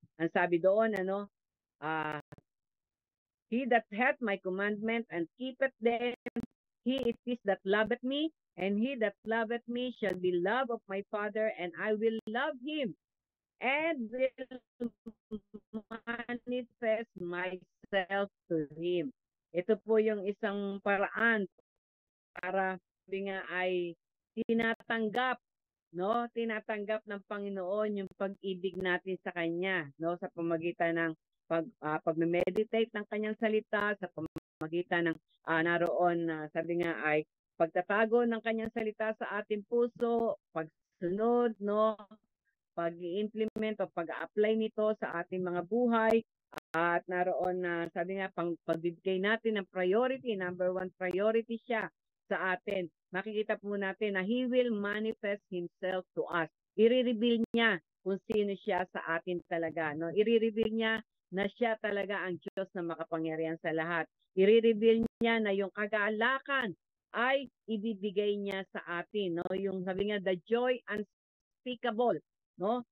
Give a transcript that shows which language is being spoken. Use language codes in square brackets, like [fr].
[tl] Ang sabi doon, [en] uh, he that hath my commandment and keepeth them, he it is that loveth me, and he that loveth me shall be loved of my Father, and I will love him, and will manifest myself to him. [tl] Ito po yung isang paraan para sabi nga ay tinatanggap, no? Tinatanggap ng Panginoon yung pag-ibig natin sa Kanya, no? Sa pamagitan ng pag-meditate ng Kanyang salita, sa pamagitan ng naroon sabi nga ay pagtatago ng Kanyang salita sa ating puso, pagsunod, no? Pag-i-implement o pag-apply nito sa ating mga buhay, at naroon na sabi nga pagbibigay natin ng priority, number 1 priority siya sa atin. Makikita po natin na [en] He will manifest Himself to us. [tl] I-reveal niya kung sino siya sa atin talaga. No? I-reveal niya na siya talaga ang Diyos na makapangyarihan sa lahat. I-reveal niya na yung kagalakan ay ibibigay niya sa atin. No? Yung sabi nga, [en] the joy unspeakable. [tl] No?